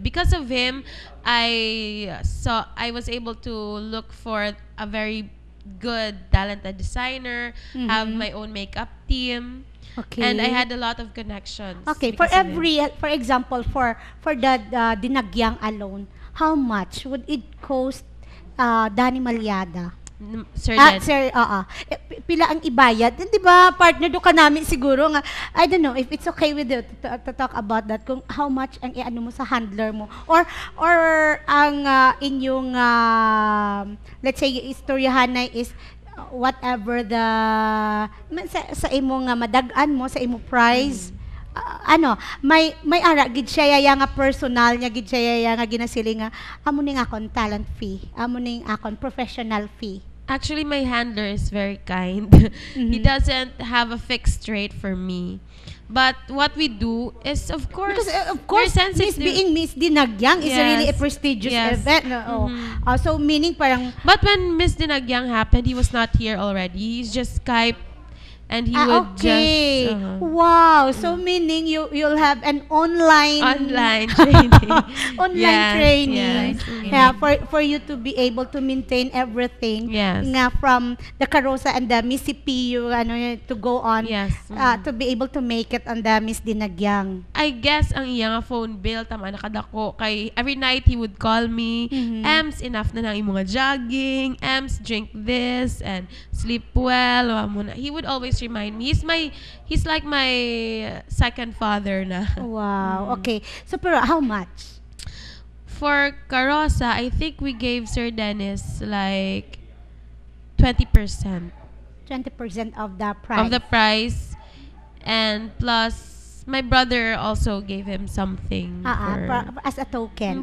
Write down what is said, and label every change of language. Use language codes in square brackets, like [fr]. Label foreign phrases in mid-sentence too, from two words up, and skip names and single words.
[en] Because of him, I was able to look for a very good, talented designer, have my own makeup team, Okay. and I had a lot of connections. Okay, for because of him. for example, for the dinagyang alone, how much would it cost Danny Maliada? Sir Ah, Dennis. [hil] sir, pila ang ibayad? Di ba, partner do ka namin siguro nga, [en] I don't know if it's okay with you to talk about that, kung how much [hil] ang iano mo sa handler mo, [en] or [hil] ang inyong, [en] let's say, [hil] istoryahan na [en] is whatever the, [hil] sa imo nga madagan mo, sa imo price, may ara gid siya yaya nga personal niya gid siya yaya nga ginasili nga amo ning akon [en] talent fee, [hil] amo ning akon [en] professional fee. Actually, my handler is very kind. He doesn't have a fixed rate for me. But what we do is, of course, Because of course, we're sensitive. being Miss Dinagyang is really a Yes. prestigious Yes. event. No? So meaning parang But when Miss Dinagyang happened, he was not here already. He's just Skype, and he would okay. just Wow. So meaning you'll have an online online training. online Yes, training. yes. Yeah, for you to be able to maintain everything. Yes. Nga from the Carosa and the Miss CPU to go on. Yes. To be able to make it on the Miss Dinagyang. I guess [hil] ang iya nga [en] phone bill [hil] tama nakadako kay [en] every night he would call me. [hil] Ems, enough na nang imong jogging. [en] Ems, drink this and sleep well. He would always remind me. He's like my second father na. Wow. Okay. So pero how much? For Carosa, I think we gave Sir Dennis like 20% 20% of the price. of the price, and plus my brother also gave him something As a token,